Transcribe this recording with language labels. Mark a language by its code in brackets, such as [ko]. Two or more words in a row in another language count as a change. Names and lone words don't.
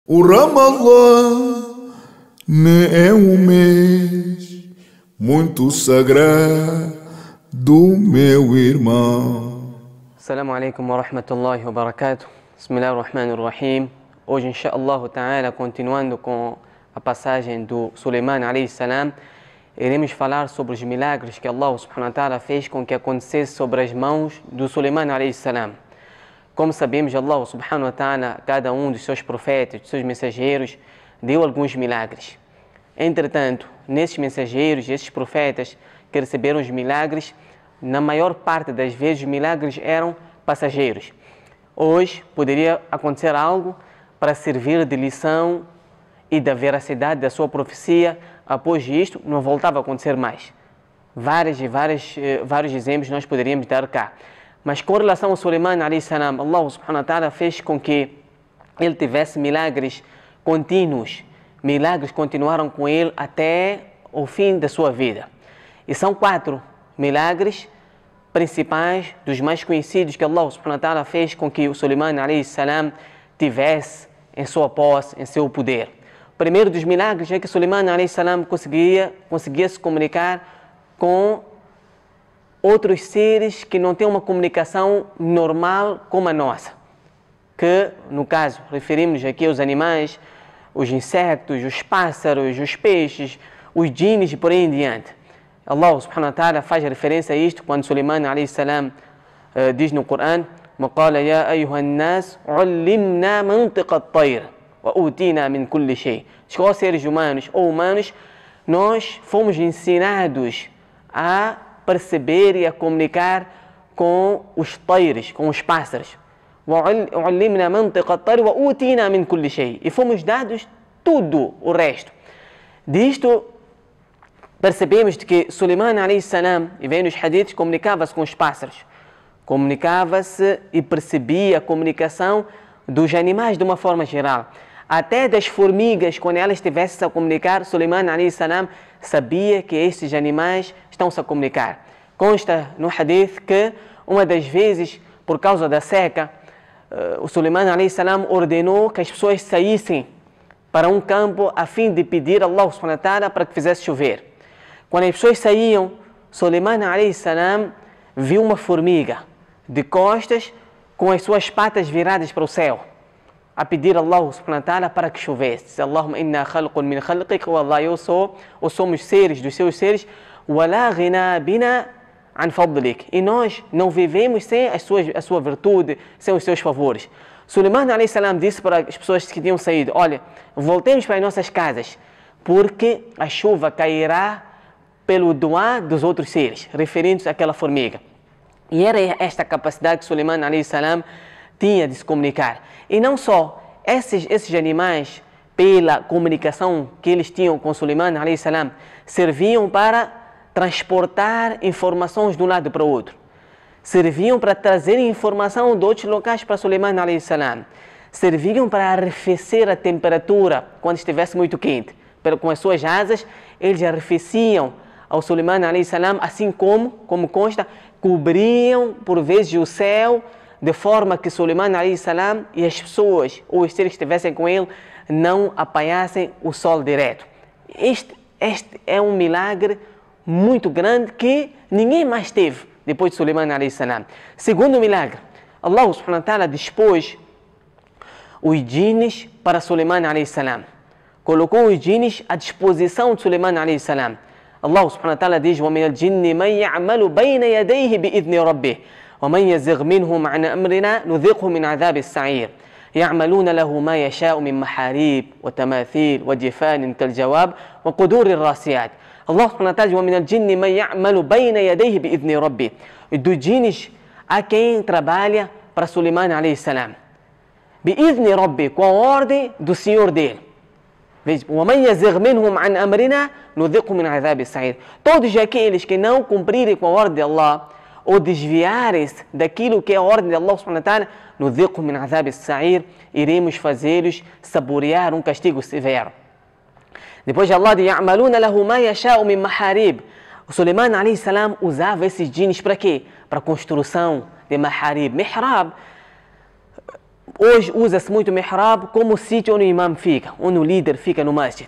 [pt] O Ramallah é um mês muito sagrado, meu irmão. [ar] السلام عليكم ورحمة الله وبركاته. بسم الله الرحمن الرحيم. [pt] Hoje, [ar] إن شاء الله تعالى, [pt] continuando com a passagem do Suleiman [ar] عليه السلام, [pt] iremos falar sobre os milagres que Allah [ar] سبحانه وتعالى [pt] fez com que acontecesse sobre as mãos do Suleiman [ar] عليه السلام. [pt] Como sabemos, Allah [ar] سبحانه وتعالى, [pt] cada um dos seus profetas, dos seus mensageiros, deu alguns milagres. Entretanto, nesses mensageiros, esses profetas que receberam os milagres, na maior parte das vezes os milagres eram passageiros. Hoje poderia acontecer algo para servir de lição e da veracidade da sua profecia. Após isto, não voltava a acontecer mais. Vários exemplos nós poderíamos dar cá. Mas com relação ao Suleiman [ar] عليه السلام, [pt] Allah [ar] سبحانه وتعالى [pt] fez com que ele tivesse milagres contínuos. Milagres continuaram com ele até o fim da sua vida. E são 4 milagres principais, dos mais conhecidos, que Allah [ar] سبحانه وتعالى [pt] fez com que o Suleiman [ar] عليه السلام [pt] tivesse em sua posse, em seu poder. O primeiro dos milagres é que Suleiman [ar] عليه السلام [pt] conseguia se comunicar com outros seres que não têm uma comunicação normal como a nossa. Que, no caso, referimos aqui aos animais, os insetos, os pássaros, os peixes, os djinns e por aí em diante. Allah [ar] سبحانه وتعالى [pt] faz referência a isto quando Suleiman [ar] عليه السلام [pt] diz no Corão: [ar] وَقَالَ يَا أَيُّهَا النَّاسُ عُلِّمْنَا مَنْطِقَ الطَّيْرِ وَأُوتِينَا مِنْ كُلِّ شَيْءٍ. [pt] Ó seres humanos ou humanos, nós fomos ensinados a perceber e a comunicar com os tayres, com os pássaros. [ar] وَعُلِّمْنَا مَنْطِقَ الطَّيْرِ وَأُوتِينَا مِنْ كُلِّ شَيْءٍ. [pt] E fomos dados tudo o resto. Disto percebemos que Suleiman [ar] عليه السلام, [pt] e vem nos hadiths, comunicava-se com os pássaros. Comunicava-se e percebia a comunicação dos animais de uma forma geral. Até das formigas, quando elas estivessem a comunicar, Suleiman [ar] عليه السلام [pt] sabia que estes animais estão-se a comunicar. Consta no hadith que uma das vezes, por causa da seca, o Suleiman [ar] عليه السلام [pt] ordenou que as pessoas saíssem para um campo a fim de pedir a Allah [ar] سبحانه وتعالى [pt] para que fizesse chover. Quando as pessoas saíam, Suleiman [ar] عليه السلام [pt] viu uma formiga de costas com as suas patas viradas para o céu, a pedir a Allah [ar] سبحانه وتعالى [pt] para que chovesse. [ar] اللهم إنا خلق من خلقك، والله, [pt] ou somos seres dos seus seres, [ar] ولا غنى بنا عن فضلك. [pt] E nós não vivemos sem a sua virtude, sem os seus favores. Suleiman [ar] عليه السلام [pt] disse para as pessoas que tinham saído: olha, voltemos para as nossas casas, porque a chuva cairá pelo duá dos outros seres, referindo-se àquela formiga. E era esta capacidade que Suleiman [ar] عليه السلام [pt] tinha de se comunicar. E não só, esses animais, pela comunicação que eles tinham com Suleiman [ar] عليه السلام, [pt] serviam para transportar informações de um lado para o outro. Serviam para trazer informação de outros locais para Suleiman [ar] عليه السلام. [pt] Serviam para arrefecer a temperatura quando estivesse muito quente. Com as suas asas, eles arrefeciam ao Suleiman [ar] عليه السلام, [pt] assim como consta, cobriam por vezes o céu, de forma que Suleiman [ar] عليه السلام [pt] e as pessoas ou os seres que estivessem com ele não apanhassem o sol direto. Este é um milagre muito grande que ninguém mais teve depois de Suleiman [ar] عليه السلام. [pt] Segundo milagre, Allah [ar] سبحانه وتعالى [pt] dispôs os djinns para Suleiman [ar] عليه السلام. [pt] Colocou os djinns à disposição de Suleiman [ar] عليه السلام. [pt] Allah [ar] سبحانه وتعالى [pt] diz: [ar] وَمِنَ الْجِنِّ مَنْ يَعْمَلُ بَيْنَ يَدَيْهِ بِإِذْنِ رَبِّهِ وَمَنْ يَزِغْ مِنْهُمْ عَنْ أَمْرِنَا نُذِقْهُ مِنْ عَذَابِ السَّعِيرِ يَعْمَلُونَ لَهُ مَا يَشَاءُ مِنْ مَحَارِيبَ وَتَمَاثِيلَ وَجِفَانٍ كَالْجَوَابِ وَقُدُورِ الرَّاسِيَاتِ. [pt] Allah [ar] سبحانه وتعالى [pt] diz: [ar] وَمِنَ الْجِنِّ مَنْ يَعْمَلُ بَيْنَ يَدَيْهِ بِإِذْنِ رَبِّهِ. [pt] E dos djinns há quem trabalha para Suleiman [ar] عليه السلام, بِإِذْنِ رَبِّهِ, [pt] com a ordem do Senhor dele. [ar] وَمَنْ يَزِغْ مِنْهُمْ عَنْ أَمْرِنَا نُذِقْهُ مِنْ عَذَابِ السَّعِيرِ. [pt] Todos aqueles que não cumprirem com a ordem de Allah ou desviarem-se daquilo que é a ordem de Allah [ar] سبحانه وتعالى, نُذِقْهُ مِنْ عَذَابِ السَّعِيرِ, [pt] iremos fazê-los saborear um castigo severo. Depois Allah diz: [ar] يَعْمَلُونَ لَهُ مَا يَشَاءُ مِنْ مَحَارِيبَ. [pt] O Suleiman [ar] عليه السلام [pt] usava esses djinns para quê? Para construção de maharib. Mihrab Hoje usa-se muito o mihrab como o sítio onde o imam fica, onde o líder fica no masjid.